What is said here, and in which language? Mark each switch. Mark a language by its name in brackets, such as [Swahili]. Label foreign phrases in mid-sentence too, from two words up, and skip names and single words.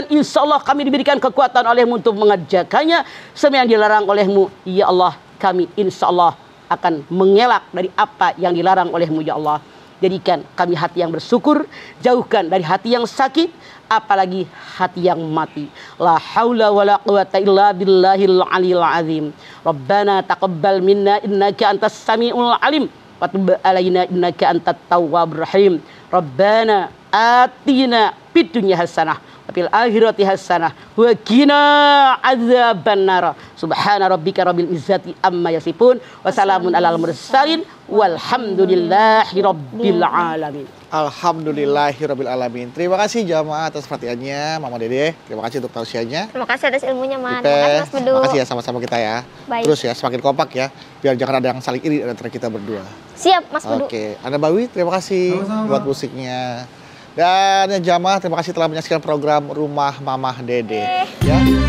[Arabic] إن شاء الله [Indonesian] kami diberikan kekuatan oleh-Mu untuk mengerjakannya. Semua yang dilarang oleh-Mu, [Arabic] يا الله, [Indonesian] kami [Arabic] إن شاء الله [Indonesian] akan mengelak dari apa yang dilarang oleh-Mu [Arabic] يا الله. [Indonesian] Jadikan kami hati yang bersyukur, jauhkan dari hati yang sakit, apalagi hati yang mati. [Arabic] لا حول ولا قوة إلا بالله العلي العظيم. ربنا تقبل منا إنك أنت السميع العليم. وتب علينا إنك أنت التواب الرحيم. ربنا آتنا في الدنيا حسنة وفي الآخرة حسنة وقنا عذاب النار. سبحان ربك رب العزة عما يصفون وسلام على المرسلين والحمد لله رب العالمين. الحمد لله رب العالمين. [Indonesian] Terima kasih jamaah atas perhatiannya, Mama Dede. Terima kasih untuk tausiahnya. Terima kasih atas ilmunya, Man. Ipes, Terima kasih, Mas Bedu. terima kasih ya sama-sama kita ya. Baik. Terus ya semakin kompak ya, biar jangan ada yang saling iri antara kita berdua. Siap, Mas Bedu. Oke, Anda Bawi, terima kasih Sama-sama, buat Pak. musiknya. Dan ya, jamaah, terima kasih telah menyaksikan program Rumah Mama Dede.